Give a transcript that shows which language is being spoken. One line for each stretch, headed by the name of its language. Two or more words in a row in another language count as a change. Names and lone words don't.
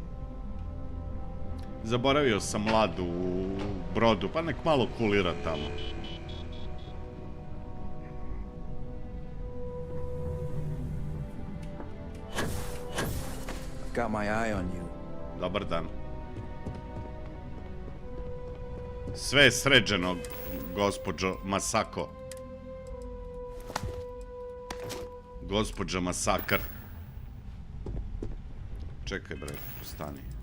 Croatian: Zaboravio sam Ladu u Brodu, pa nek malo kulira tamo.
English: Got my eye on you.
Croatian: Dobar dan. Sve je sređeno, gospođo Masako. Gospođa Masakar.
Serbian: Čekaj, bre, stani.